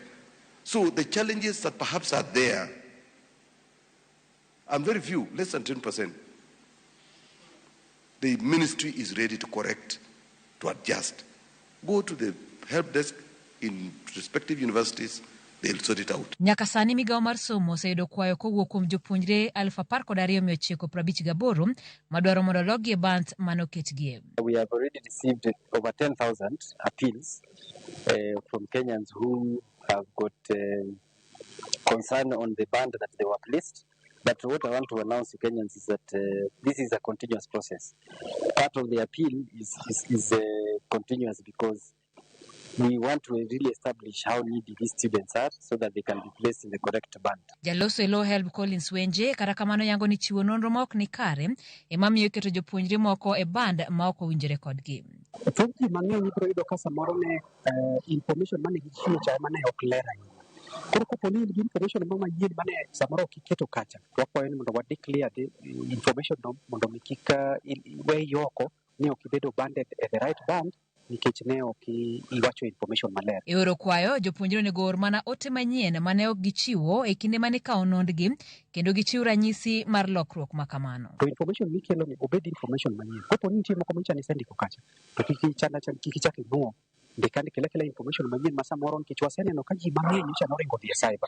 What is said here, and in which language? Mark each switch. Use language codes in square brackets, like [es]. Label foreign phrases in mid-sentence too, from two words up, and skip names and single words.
[en] So the challenges that perhaps are there are very few, less than 10%. The ministry is ready to correct, to adjust. Go to the help desk in respective universities, they'll sort it out. [luo] Nyaka sani migawo mar somo oseyudo kwayo kowuok kuom jopuonjre 12,958 madwaro mondo logi e band manoketgie. [en] We have already received over 10,000 appeals from Kenyans who have got concern on the band that they were placed. But what I want to announce to Kenyans is that this is a continuous process. Part of the appeal is continuous because we want to really establish how needy these students are so that they can be placed in the correct band. [luo] Jaloso elo Helb Collins Wenje kata kamano yango ni chiwo nonro ma ok ni kare emamiyo iketo jopuonjre moko e band ma ok owinjore kodgi. Thothji mang'eny ibiro yudo ka samoro ne information mane gichiwo cha mane ok ler ahinya. Koro kapo ni information moro manyien mane samoro ok iketo kacha, to wakwayo ni mondo wa [en] declare the information [luo] no mondo mi kik iwe yoko ni ok ibedo [en] banded at the right band [luo] nikech ne ok iwacho information maler. E oro kwayo, jopuonjre onego or mana ote manyien mane ok gichiwo e kinde mane ikawo nondgi kendo gichiw ranyisi mar lokruok ma kamano. To information mikelo ni obed information manyien. Kopo ni nitie moko michani sendiko kacha, to kik ichak inuo ndikani kela information manyien ma samoro nikech waseneno ka ji mang'eny nyicha noringo dhi e cyber.